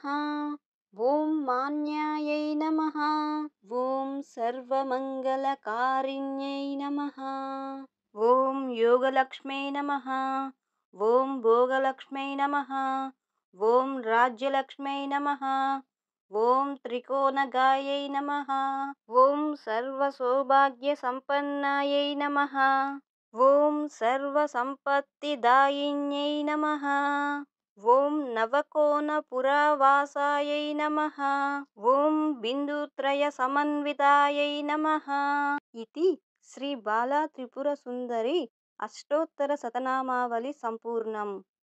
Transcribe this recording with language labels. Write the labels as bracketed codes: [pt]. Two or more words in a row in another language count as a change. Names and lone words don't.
[sa] ఓం మాన్యాయై నమః. ఓం సర్వమంగళకారిణ్యై నమః. ఓం యోగలక్ష్మై నమః. ఓం భోగలక్ష్మై నమః. ఓం రాజ్యలక్ష్మై నమః. ॐ त्रिकोणगायै नमः। ॐ सर्वसौभाग्यसम्पन्नायै नमः। ॐ सर्वसम्पत्तिदायिन्यै नमः। ॐ नवकोणपुरवासायै नमः। ॐ बिन्दुत्रयसमन्वितायै नमः इति శ్రీ బాలా త్రిపుర సుందరి అష్టోత్తర శతనామావళి సంపూర్ణం.